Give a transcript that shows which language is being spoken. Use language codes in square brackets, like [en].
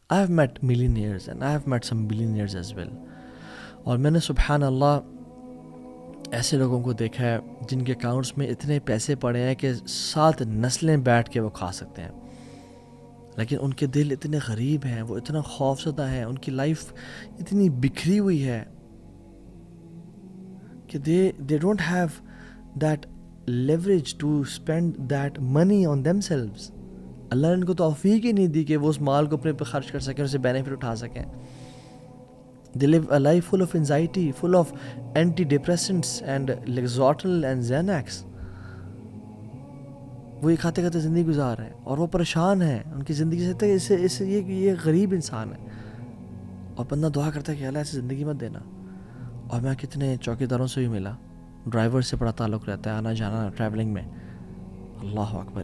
[en] I have met millionaires and I have met some billionaires as well. [ur] اور میں نے سبحان اللہ ایسے لوگوں کو دیکھا ہے جن کے اکاؤنٹس میں اتنے پیسے پڑے ہیں کہ 7 نسلیں بیٹھ کے وہ کھا سکتے ہیں، لیکن ان کے دل اتنے غریب ہیں، وہ اتنا خوفزدہ ہیں، ان کی لائف اتنی بکھری ہوئی ہے کہ [en] they don't have that leverage to spend that money on themselves. [ur] اللہ نے ان کو توفیق ہی نہیں دی کہ وہ اس مال کو اپنے پہ خرچ کر سکیں، اسے بینیفٹ اٹھا سکیں. [en] They live a life full of anxiety, full of antidepressants and Lexotil and Xanax. [ur] وہ یہ کھاتے کھاتے زندگی گزار رہے ہیں اور وہ پریشان ہیں ان کی زندگی سے. یہ غریب انسان ہے اور بندہ دعا کرتا ہے کہ اللہ ایسی زندگی مت دینا. اور میں کتنے چوکیداروں سے بھی ملا، ڈرائیور سے بڑا تعلق رہتا ہے، آنا جانا ٹریولنگ میں. اللہ اکبر.